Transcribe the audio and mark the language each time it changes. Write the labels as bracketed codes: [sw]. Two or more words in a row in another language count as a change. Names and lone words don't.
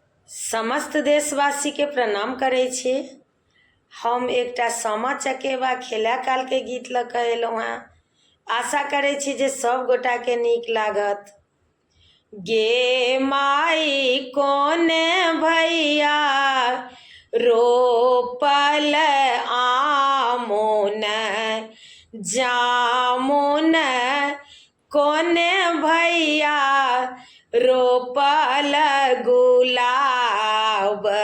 [mai] समस्त देशवासी के प्रणाम करे छी। हम एकटा सामा चकेबा खेला काल के गीत लऽ कऽ एलहुँ हेँ। आशा करे छी जे सब गोटा के नीक लागत। गे माई कोने भैया रोपल आमुन जामुन, कोने भैया रोपल गुलाब।